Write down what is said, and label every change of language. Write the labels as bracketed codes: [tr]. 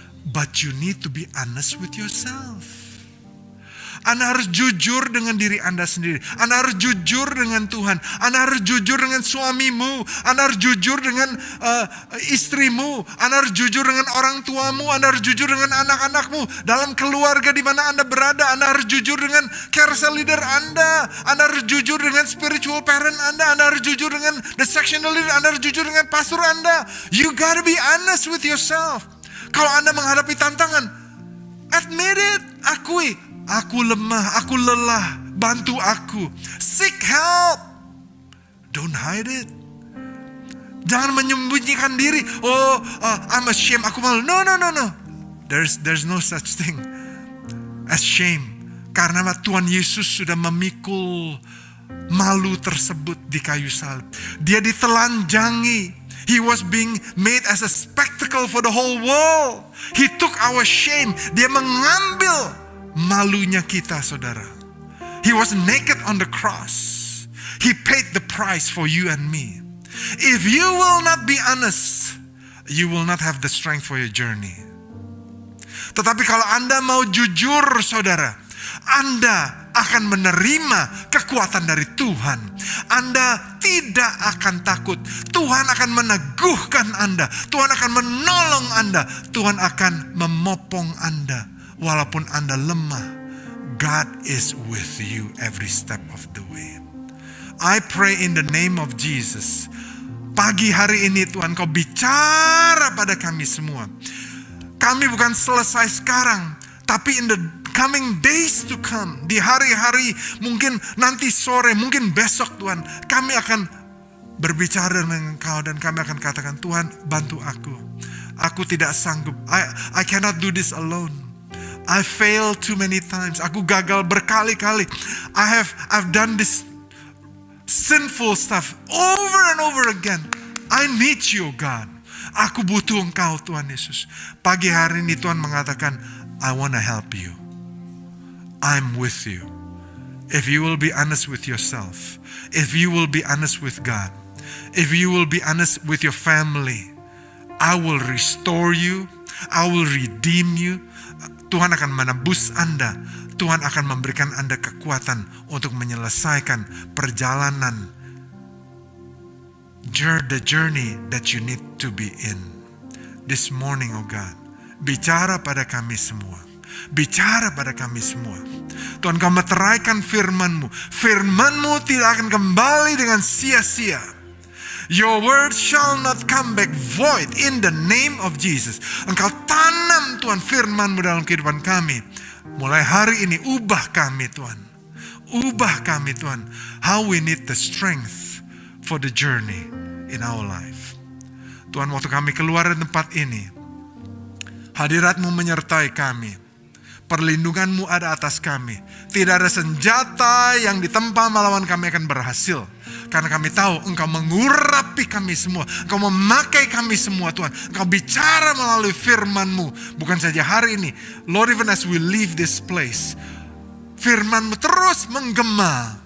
[en] But you need to be honest with yourself. [id] Anda harus jujur dengan diri Anda sendiri. Anda harus jujur dengan Tuhan. Anda harus jujur dengan suamimu. Anda harus jujur dengan istrimu. Anda harus jujur dengan orang tuamu. Anda harus jujur dengan anak-anakmu. Dalam keluarga di mana Anda berada, Anda harus jujur dengan carousel leader Anda. Anda harus jujur dengan spiritual parent Anda. Anda harus jujur dengan the sectional leader. Anda harus jujur dengan pastor Anda. [en] You gotta be honest with yourself. [id] Kalau Anda menghadapi tantangan, [en] admit it, [id] akui. Aku lemah, aku lelah, bantu aku. [en] Seek help. Don't hide it. [id] Jangan menyembunyikan diri. [en] I'm ashamed, [id] aku malu. [en] No. There's no such thing as shame. [id] Karena Tuhan Yesus sudah memikul malu tersebut di kayu salib. Dia ditelanjangi. [en] He was being made as a spectacle for the whole world. He took our shame. [id] Dia mengambil malunya kita, saudara. [en] He was naked on the cross. He paid the price for you and me. If you will not be honest, you will not have the strength for your journey. [id] Tetapi kalau Anda mau jujur, saudara, Anda akan menerima kekuatan dari Tuhan. Anda tidak akan takut. Tuhan akan meneguhkan Anda. Tuhan akan menolong Anda. Tuhan akan memopong Anda. Walaupun Anda lemah, [en] God is with you every step of the way. I pray in the name of Jesus. [id] Pagi hari ini Tuhan, Kau bicara pada kami semua. Kami bukan selesai sekarang, tapi [en] in the coming days to come, [id] di hari-hari mungkin nanti sore, mungkin besok Tuhan, kami akan berbicara dengan Engkau dan kami akan katakan, Tuhan bantu aku. Aku tidak sanggup. [en] I cannot do this alone. I fail too many times. [id] Aku gagal berkali-kali. [en] I've done this sinful stuff over and over again. I need you, God. [id] Aku butuh Engkau, Tuhan Yesus. Pagi hari ini Tuhan mengatakan, [en] I want to help you. I'm with you. If you will be honest with yourself, if you will be honest with God, if you will be honest with your family, I will restore you. I will redeem you. [id] Tuhan akan menebus Anda. Tuhan akan memberikan Anda kekuatan untuk menyelesaikan perjalanan, [en] the journey that you need to be in. This morning, oh God, [id] bicara pada kami semua. Bicara pada kami semua. Tuhan, Kau meteraikan firman-Mu. Firman-Mu tidak akan kembali dengan sia-sia. Your word shall not come back void in the name of Jesus. Engkau tanam Tuhan firman-Mu dalam kehidupan kami. Mulai hari ini ubah kami Tuhan. Ubah kami Tuhan. [en] How we need the strength for the journey in our life. [id] Tuhan, waktu kami keluar dari tempat ini, hadirat-Mu menyertai kami. Perlindungan-Mu ada atas kami. Tidak ada senjata yang ditempa melawan kami akan berhasil. Karena kami tahu Engkau mengurapi kami semua. Engkau memakai kami semua Tuhan. Engkau bicara melalui firman-Mu. Bukan saja hari ini. [en] Lord, even as we leave this place, [id] firman-Mu terus menggema.